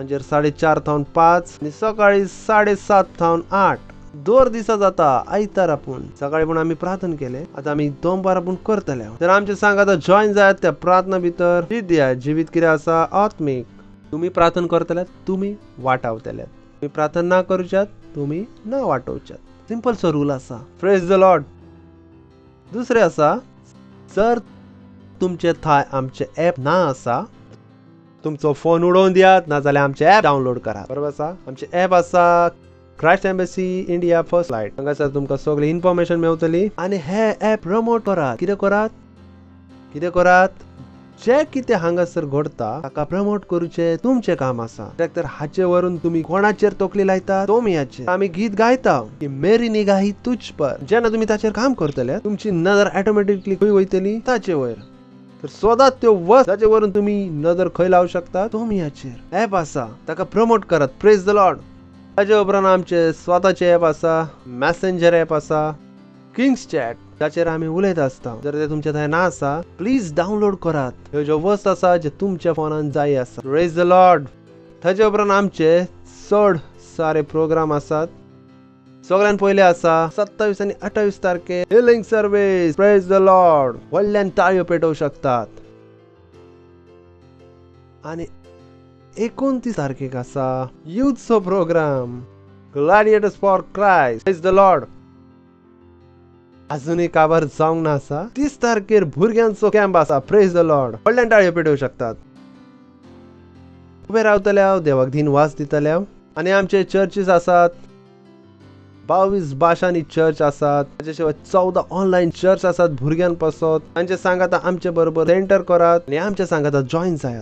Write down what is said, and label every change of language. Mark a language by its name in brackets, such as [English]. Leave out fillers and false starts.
[Goan Konkani] सांजेर 4:30 थावन 5 आनी सकाळी 7:30 थावन 8. 2 दिसा जाता आयतार आपूण. सकाळी पूण आमी प्रार्थना केले, आतां आमी दोनपार आपूण करतले. तर आमचे सांगात जॉइन जायात त्या प्रार्थना भितर. दिया जिवीत कितें आसा आत्मीक. तुम्ही प्रार्थना करतल्यात, तुम्ही वाटावतल्यात. तुम्ही प्रार्थना ना करूच्यात, तुम्ही ना वाटोवच्यात. सिंपल सो रूल आसा. [English] Praise the lord. [Goan Konkani] दुसरे आसा, जर तुमचे थंय आमचे ऍप ना आसा, तुमचो फोन उडोवन दियात, नाजाल्यार आमचे ऍप डावनलोड करात. बरोबर आसा. आमचे ऍप आसा Christ embassy India first light. हांगासर तुमकां सगळी इन्फॉर्मेशन मेळटली. आनी हे ऍप प्रमोट करात. कितें करात जे कितें हांगासर घडता ताका प्रमोट करूचे तुमचे काम आसा. तर हाचे वरून तुम्ही कोणाचेर तोकली लायता, तोमियाचेर. आमी गीत गायता की [Hindi] मेरी निगाही तुझ पर. [Goan Konkani] जेन्ना तुम्ही ताचेर काम करतले, तुमची नजर ऑटोमॅटिकली खंय वयतली, ताचे वयर. तर सोदात त्यो वस्त ताचे वरून तुम्ही नजर खंय लावू शकता, तोमियाचेर. ऍप आसा ताका प्रमोट करात. [English] Praise the lord. [Goan Konkani] ताचे उपरांत आमचे स्वताचे ऍप आसा, मॅसेंजर ऍप आसा, किंग्स चॅट, ताचेर आमी उलयत आसता. जर ते तुमच्या थंय ना आसा, प्लीज डावनलोड करात. ह्यो ज्यो वस्त आसा जे तुमच्या फोनान जाय आसा. [English] Praise the lord. [Goan Konkani] ताचे उपरांत आमचे चड सारे प्रोग्राम आसात. सगळ्यान पयले आसा 27 आनी 28 तारखे हिलिंग सर्विस. [English] Praise the lord. [Goan Konkani] व्हडल्यान ताळयो पेटोवं शकतात. आणि 29 तारखेक आसा युथचो प्रोग्राम ग्लॅडिएटर्स फॉर क्राइस्ट. [English] Praise the lord. [Goan Konkani] अजूनही काबार जावंक ना आसा. 30 तारखेर भुरग्यांचो कॅम्प आसा. [English] Praise the lord. [Goan Konkani] व्हडल्यान ताळयो पेटोवं शकतात. उबे रावतल्या, देवाक दिन वास दितल्या. आणि आमचे चर्चीस आसात. 22 भाशांनी चर्च आसात. ताचे शिवाय 14 ऑनलाईन चर्च आसात भुरग्यां पासत. तांचे सांगात आमचे बरोबर एंटर करात आणि आमच्या सांगात जॉइन जायात.